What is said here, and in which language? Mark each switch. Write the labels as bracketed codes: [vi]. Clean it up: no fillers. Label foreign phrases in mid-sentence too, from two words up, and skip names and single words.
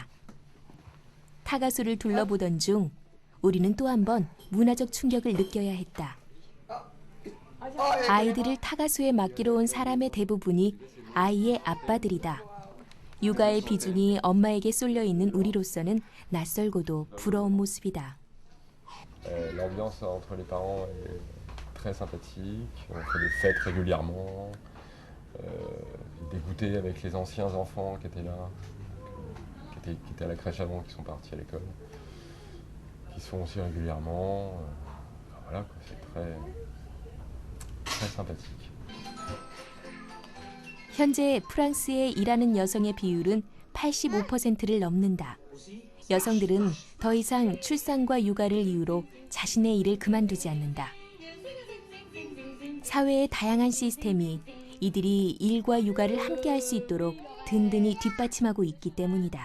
[ko] 타가수를 둘러보던 중 우리는 또 한 번 문화적 충격을 느껴야 했다. 아이들을 타가수에 맡기러 온 사람의 대부분이 아이의 아빠들이다. 육아의 비중이 엄마에게 쏠려 있는 우리로서는 낯설고도 부러운 모습이다. [fr] L'ambiance entre les parents est très sympathique. On fait des fêtes régulièrement. Des goûters avec les anciens enfants qui étaient là, qui étaient à la crèche avant, qui sont partis à l'école, qui se font aussi régulièrement. Voilà, c'est très sympathique. [ko] 현재 프랑스에 일하는 여성의 비율은 85%를 넘는다. 여성들은 더 이상 출산과 육아를 이유로 자신의 일을 그만두지 않는다. 사회의 다양한 시스템이 이들이 일과 육아를 함께 할 수 있도록 든든히 뒷받침하고 있기 때문이다.